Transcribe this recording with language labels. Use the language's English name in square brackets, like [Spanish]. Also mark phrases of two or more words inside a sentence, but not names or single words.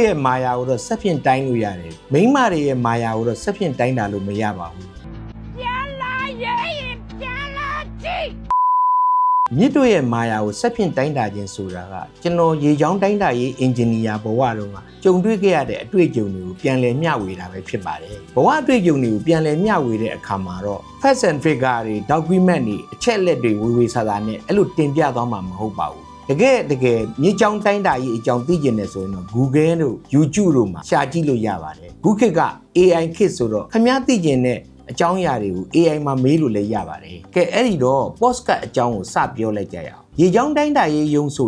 [Burmese] ရဲ့မာယာကိုတော့ဆက်ဖြင့်တိုင်းလို့ရတယ်မိန်းမတွေရဲ့မာယာကိုတော့ဆက်ဖြင့်တိုင်းတာလို့မရပါဘူးပြန်လာရင်ပြန်လာကြည့်မြစ်တို့ရဲ့မာယာကိုဆက်ဖြင့်တိုင်းတာခြင်းဆိုတာ ကကျွန်တော်ရေချောင်းတိုင်းတာရေးအင်ဂျင်နီယာဘဝတုန်းကကြုံတွေ့ခဲ့ရတဲ့အတွေ့အကြုံတွေကိုပြန်လည်မျှဝေတာပဲဖြစ်ပါတယ်ဘဝ အတွေ့အကြုံတွေကိုပြန်လည်မျှဝေတဲ့အခါမှာတော့ [English] facts and figure [Burmese] တွေ document တွေအချက်လက်တွေဝေစာသားနဲ့အဲ့လိုတင်ပြသွားမှာမဟုတ်ပါဘူးတကယ်မြေချောင်းတိုင်းတာရေးအကြောင်းသိကျင်တယ်ဆိုရင်တော့ Google တို့ YouTube တို့မှာရှာကြည့်လို့ရပါတယ်ခုခေတ်က AI ခေတ်ဆိုတော့ခင်ဗျားသိကျင်တဲ့အကြောင်းအရာတွေကို AI မှာမေးလို့လည်းရပါတယ်ကဲအဲ့ဒီတော့ podcast အကြောင်းကိုစပြောလိုက်ကြရအောင်ရေချောင်းတိုင်းတာရေးရုံဆို